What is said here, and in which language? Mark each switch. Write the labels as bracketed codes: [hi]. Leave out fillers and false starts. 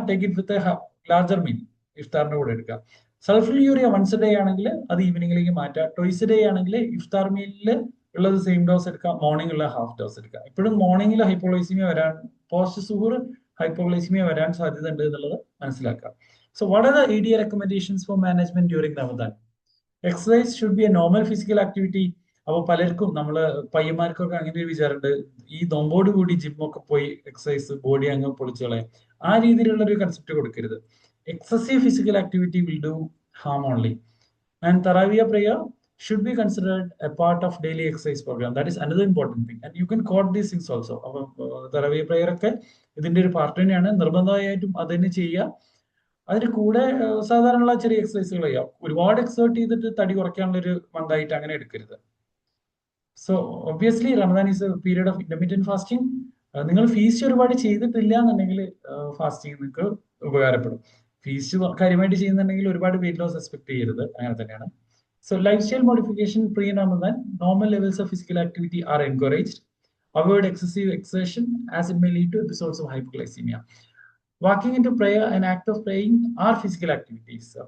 [en] take it with a larger meal, [ml] ഇഫ്താറിന്റെ കൂടെ എടുക്കുക. സൾഫ്യൂരിയ once A day ആണെങ്കിൽ അത് ഈവനിങ്ങിലേക്ക് മാറ്റുക. ട്വൈസ് എ ഡേ ആണെങ്കിൽ ഇഫ്താർ മീലിൽ ഉള്ളത് സെയിം ഡോസ് എടുക്കുക, മോർണിംഗ് ഉള്ള ഹാഫ് ഡോസ് എടുക്കുക. ഇപ്പോഴും മോർണിംഗിൽ ഹൈപ്പോഗ്ലൈസീമിയ വരാൻ, പോസ്റ്റ് സുഹൂർ ഹൈപ്പോഗ്ലൈസീമിയ വരാൻ സാധ്യത ഉണ്ട് എന്നുള്ളത് മനസ്സിലാക്കുക. [en] So what are the ADA recommendations for management during Ramadan? Exercise should be a normal physical activity. [ml] അപ്പോൾ പലർക്കും നമ്മള് പയ്യന്മാർക്കൊക്കെ അങ്ങനെ ഒരു വിചാരമുണ്ട്, ഈ നോമ്പോട് കൂടി ജിമ്മൊക്കെ പോയി എക്സസൈസ് ബോഡി അങ്ങ് പൊളിച്ചു കളയാം. ആ രീതിയിലുള്ള ഒരു കൺസെപ്റ്റ് കൊടുക്കരുത്. [en] Excessive physical activity will do harm only. [ml] And തറാവിയ prayer [en] should be considered a part of daily exercise program. That is another important thing. And you can quote these things also. [ml] അപ്പോൾ തറാവിയ prayer ഒക്കെ ഇതിന്റെ ഒരു part തന്നെയാണ്. നിർബന്ധമായിട്ടും അത് തന്നെ ചെയ്യുക. അതിന് കൂടെ സാധാരണ ചെറിയ എക്സസൈസുകൾ ചെയ്യാം. ഒരുപാട് എക്സേർട്ട് ചെയ്തിട്ട് തടി കുറയ്ക്കാനുള്ള ഒരു മന്തായിട്ട് അങ്ങനെ എടുക്കരുത്. [en] So obviously Ramadan is a period of intermediate fasting. [ml] നിങ്ങൾ ഫീസ്റ്റ് ഒരുപാട് ചെയ്തിട്ടില്ല എന്നുണ്ടെങ്കിൽ ഫാസ്റ്റിംഗ് നിങ്ങൾക്ക് ഉപകാരപ്പെടും. ഫീസ്റ്റ് കാര്യമായിട്ട് ചെയ്യുന്നുണ്ടെങ്കിൽ ഒരുപാട് വെയിറ്റ് ലോസ് എക്സ്പെക്ട് ചെയ്യരുത്, അങ്ങനെ തന്നെയാണ്. [en] So life style modification pre Ramadan, normal levels of physical activity are encouraged. Avoid excessive exertion as it may lead to episodes of hypoglycaemia. Walking into prayer, an act of praying, are physical activities.